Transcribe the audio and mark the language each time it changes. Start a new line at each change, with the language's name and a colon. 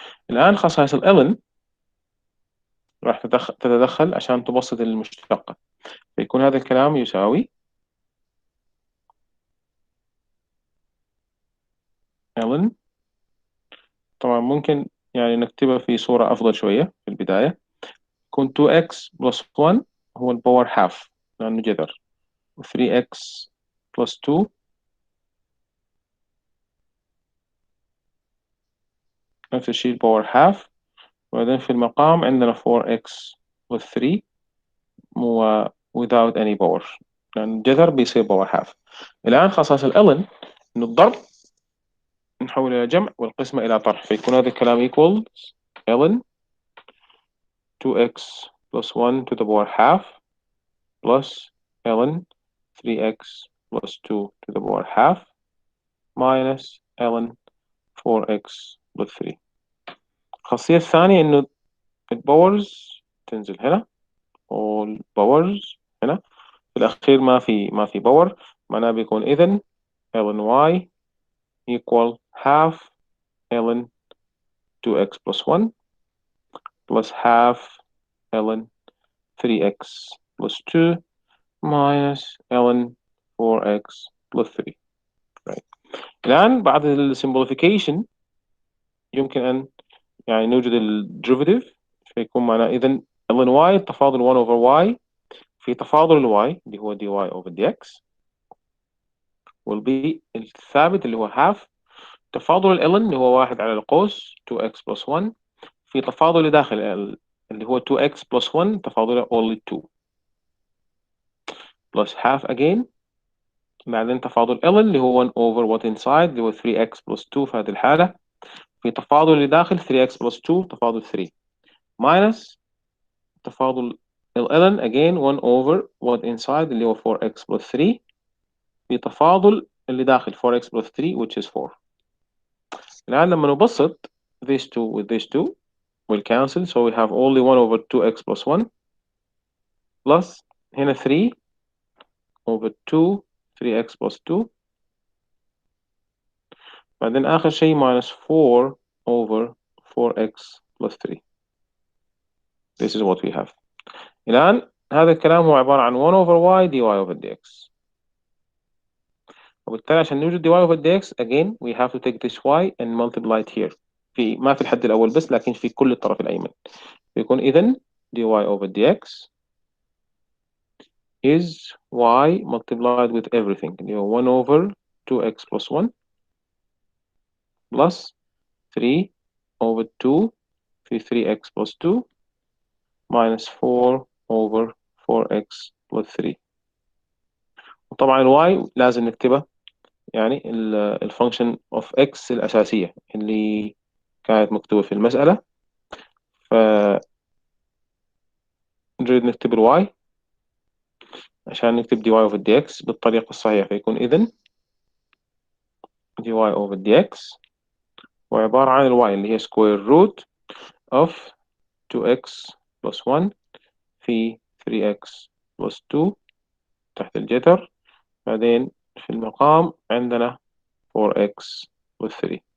Arabic: الآن خصائص ال ln راح تتدخل عشان تبسط المشتقة فيكون هذا الكلام يساوي ln طبعا ممكن يعني نكتبها في صورة أفضل شوية في البداية يكون 2x plus 1 هو الباور half لأنه جذر 3x plus 2 نفس الشيء الباور half وبعدين في المقام عندنا 4x plus 3
English: without any power
Arabic: لأن الجذر بيصير باور half. الآن خصائص ال ln إنه الضرب نحول إلى جمع والقسمة إلى طرح فيكون
English: هذا الكلام equals ln 2x plus 1 to the power half plus ln 3x plus 2 to the power half minus ln 4x plus 3.
Arabic: الخاصية الثانية إنه الباورز تنزل هنا والباورز هنا في الأخير ما في باور معناه بيكون إذن ln y equal half ln 2x plus 1 plus half ln 3x plus 2 minus ln 4x plus 3.
English: Right.
Arabic: الآن بعد السمبليفيكيشن يمكن أن يعني نوجد الديريفيتيف فيكون معنا إذن ln y تفاضل 1 over y في تفاضل ال y اللي هو dy over dx
English: will be
Arabic: الثابت اللي هو half تفاضل ال ln اللي هو 1 على القوس 2x plus 1 في تفاضل اللي داخل اللي هو 2x plus 1 تفاضل only 2
English: plus half again بعدين تفاضل ln اللي هو 1 over what inside اللي هو 3x plus 2 في هذه الحالة في تفاضل اللي داخل 3x plus 2 تفاضل 3 minus تفاضل ال ln again 1 over what inside اللي هو 4x plus 3 في تفاضل اللي داخل 4x plus 3 which is 4.
Arabic: الآن لما نبسط
English: these two with these two will cancel so we have only 1 over 2x plus 1 plus هنا 3 over 2 3x plus 2 بعدين آخر شيء minus 4 over 4x plus 3. This is what we have.
Arabic: الآن هذا الكلام هو عبارة عن 1 over y dy over dx. وبالتالي عشان نوجد
English: dy over dx again we have to take this y and multiply it here.
Arabic: ما في الحد الأول بس لكن في كل الطرف الأيمن.
English: بيكون إذن dy over dx is y multiplied with everything. اللي هو 1 over 2x plus 1 plus 3 over 2 في 3x plus 2 minus 4 over 4x plus 3.
Arabic: وطبعا y لازم نكتبها يعني الفانكشن of x الأساسية اللي كانت مكتوبة في المسألة ف نريد نكتب y عشان نكتب dy over dx بالطريقة الصحيحة، فيكون إذن dy over dx وعبارة عن الواي اللي هي
English: square root of
Arabic: 2x plus 1 في 3x plus 2 تحت الجذر، بعدين في المقام عندنا 4x plus 3.